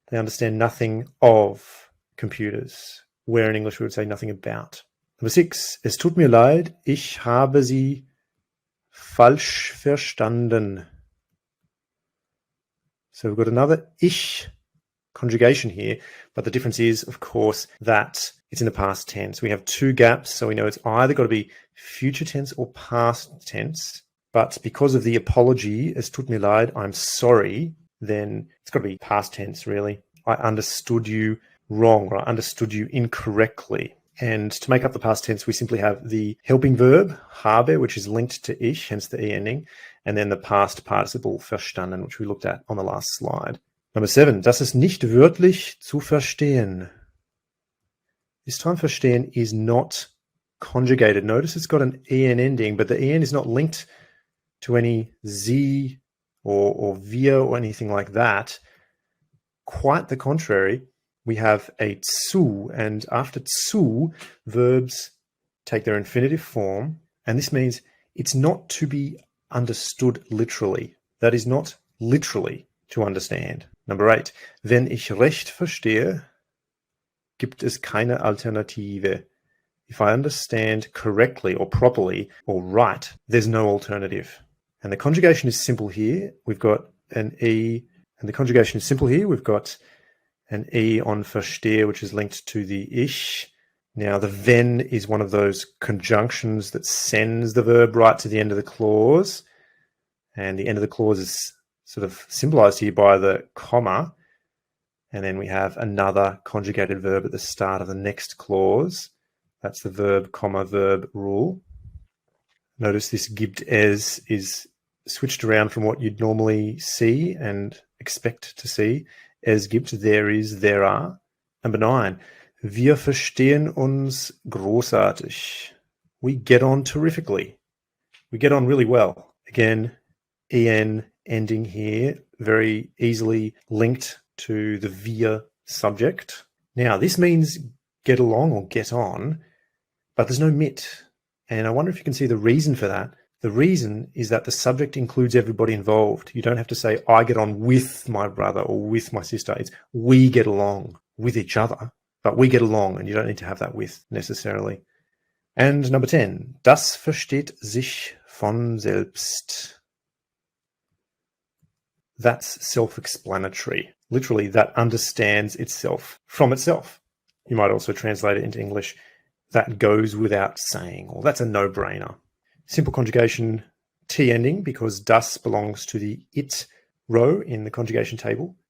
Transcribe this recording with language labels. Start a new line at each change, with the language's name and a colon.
English: They understand nothing of computers, where in English we would say nothing about. Number 6,
German: es tut mir leid, ich habe Sie falsch verstanden.
English: So we've got another ich conjugation here, but the difference is, of course, that it's in the past tense. We have 2 gaps, so we know it's either got to be future tense or past tense. But because of the apology,
German: es tut mir leid,
English: I'm sorry, then it's got to be past tense, really. I understood you wrong, or I understood you incorrectly. And to make up the past tense, we simply have the helping verb, habe, which is linked to ich, hence the e ending, and then the past participle, verstanden, which we looked at on the last slide. Number 7,
German: das ist nicht wörtlich zu verstehen.
English: This time verstehen is not conjugated. Notice it's got an en ending, but the en is not linked to any sie or wir or anything like that. Quite the contrary. We have a zu, and after zu, verbs take their infinitive form, and this means it's not to be understood literally. That is not literally to understand. Number 8,
German: wenn ich recht verstehe, gibt es keine Alternative.
English: If I understand correctly or properly or right, there's no alternative. And the conjugation is simple here. We've got an e, and the conjugation is simple here. We've got an e on verstehe, which is linked to the ich. Now, the wenn is one of those conjunctions that sends the verb right to the end of the clause. And the end of the clause is sort of symbolized here by the comma. And then we have another conjugated verb at the start of the next clause. That's the verb, comma, verb rule. Notice this
German: gibt es
English: is switched around from what you'd normally see and expect to see.
German: Es gibt,
English: there is, there are. Number 9,
German: wir verstehen uns großartig.
English: We get on terrifically. We get on really well. Again, en ending here, very easily linked to the wir subject. Now, this means get along or get on, but there's no mit. And I wonder if you can see the reason for that. The reason is that the subject includes everybody involved. You don't have to say, I get on with my brother or with my sister. It's we get along with each other, but we get along, and you don't need to have that with necessarily. And number 10,
German: das versteht sich von selbst.
English: That's self-explanatory. Literally, that understands itself from itself. You might also translate it into English, that goes without saying, or that's a no-brainer. Simple conjugation T ending because das belongs to the it row in the conjugation table.